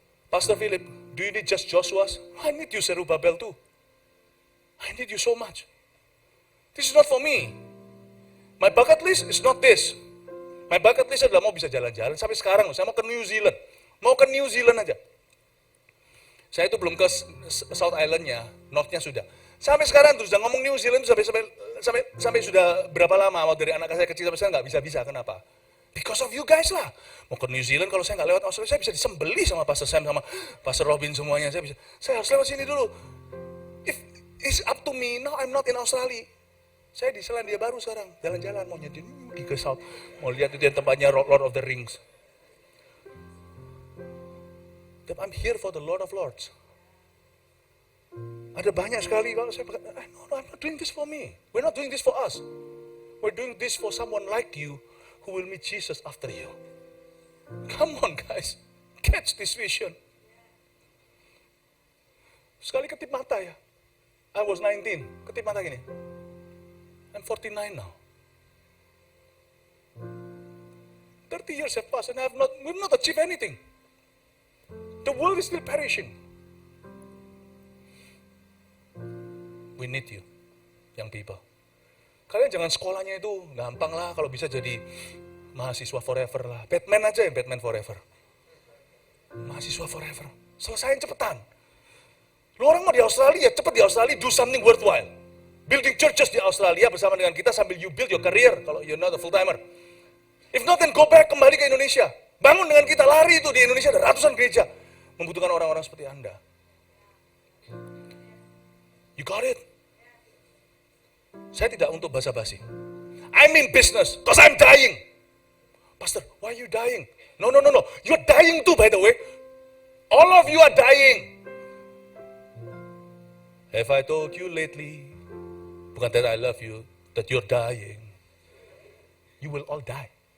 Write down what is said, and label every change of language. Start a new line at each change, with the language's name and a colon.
English: Pastor Philip, do you need just Joshua's? I need you, Zerubbabel too. I need you so much. This is not for me. My bucket list is not this. My bucket list
Indonesian: adalah mau bisa jalan-jalan. Sampai sekarang, saya mau ke New Zealand. Mau ke New Zealand aja. Saya itu belum ke South Island-nya, North-nya sudah. Sampai sekarang terus sudah ngomong New Zealand sampai sudah berapa lama, dari anak saya kecil sampai sekarang nggak bisa. Kenapa?
English: Because of you guys
Indonesian: lah. Mau ke New Zealand, kalau saya nggak lewat Australia, saya bisa disembeli sama Pastor Sam, sama Pastor Robin semuanya. Saya harus lewat sini dulu.
English: If it's up to me, now I'm not in Australia.
Indonesian: Saya di Selandia Baru sekarang, jalan-jalan, mau pergi ke South, mau lihat itu yang tempatnya Lord of the Rings.
English: But I'm here for the Lord of Lords.
Indonesian: Ada banyak sekali kalau saya berkata,
English: no, I'm not doing this for me. We're not doing this for us. We're doing this for someone like you who will meet Jesus after you. Come on guys, catch this vision.
Indonesian: Sekali ketip mata ya.
English: I was 19,
Indonesian: ketip mata gini.
English: I'm 49 now. 30 years have passed and we've not achieved anything. The world is still perishing. We need you, young people.
Indonesian: Kalian jangan sekolahnya itu gampang lah, kalau bisa jadi mahasiswa forever lah. Batman aja ya, Batman forever. Mahasiswa forever. Selesain cepetan. Lu orang mau di Australia, cepet di Australia,
English: do something worthwhile. Building churches
Indonesian: di Australia bersama dengan kita sambil
English: you build your career,
Indonesian: kalau
English: you're not a full-timer. If not, then go back,
Indonesian: kembali ke Indonesia. Bangun dengan kita, lari itu di Indonesia, ada ratusan gereja. Membutuhkan orang-orang seperti Anda.
English: You got it?
Indonesian: Saya tidak untuk basa-basi.
English: I'm in business, because I'm dying. Pastor, why are you dying? No. You're dying too, by the way. All of you are dying. Have I told you lately,
Indonesian: bukan
English: that I love you, that you're dying. You will all die.